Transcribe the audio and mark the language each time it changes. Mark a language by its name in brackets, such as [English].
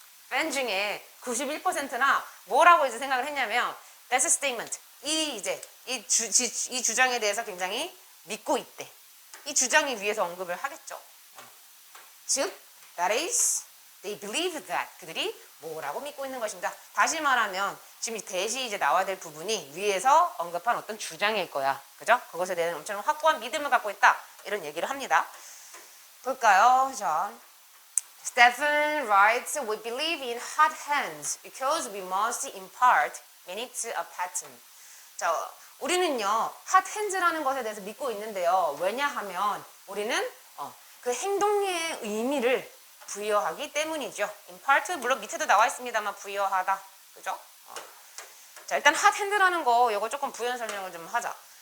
[Korean] 팬 중에 91%나 뭐라고 이제 생각을 했냐면, [English] that's a statement. [Korean] 이 주장에 대해서 굉장히 믿고 있대. 이 주장이 위에서 언급을 하겠죠. 즉, [English] that is, they believe that. [Korean] 그들이 뭐라고 믿고 있는 것입니다. 다시 말하면, 지금 대시 이제 나와야 될 부분이 위에서 언급한 어떤 주장일 거야. 그죠? 그것에 대한 엄청 확고한 믿음을 갖고 있다. 이런 얘기를 합니다. 볼까요? 자. [English] Stephen writes, we believe in hot hands because we must impart meaning to a pattern. [Korean] 자, 우리는요, hot hands라는 것에 대해서 믿고 있는데요. 왜냐하면 우리는 그 행동의 의미를 부여하기 때문이죠. impart 물론 밑에도 나와 있습니다만 부여하다. 그죠? 자, 일단 hot hand라는 거 이거 조금 부연 설명을 좀 하자.